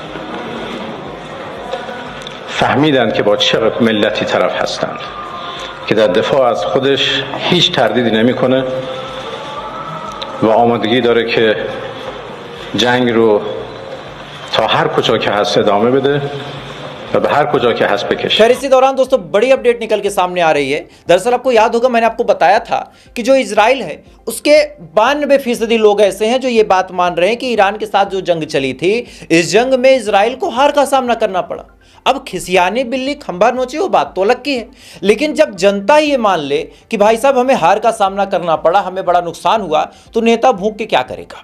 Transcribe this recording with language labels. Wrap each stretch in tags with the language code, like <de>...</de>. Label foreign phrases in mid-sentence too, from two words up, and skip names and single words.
<fa>فهمیدند که با چه ملتی طرف هستند که در دفاع از خودش هیچ تردیدی نمیکنه و آمادگی داره که جنگ رو تا هر کجا که هست ادامه بده و به هر کجا که هست بکشه।</fa> <hi>खैर, इसी दौरान दोस्तों बड़ी अपडेट निकल के सामने आ रही है। दरअसल आपको याद होगा, मैंने आपको बताया था कि जो इजराइल है उसके 92% लोग ऐसे हैं जो ये बात मान रहे हैं कि ईरान के साथ जो जंग चली थी, इस जंग में इजराइल को हार का सामना करना पड़ा। अब खिसियाने बिल्ली खंभा नोचे वो बात तो अलग की है, लेकिन जब जनता ये मान ले कि भाई साहब हमें हार का सामना करना पड़ा, हमें बड़ा नुकसान हुआ, तो नेता भूख के क्या करेगा।</hi>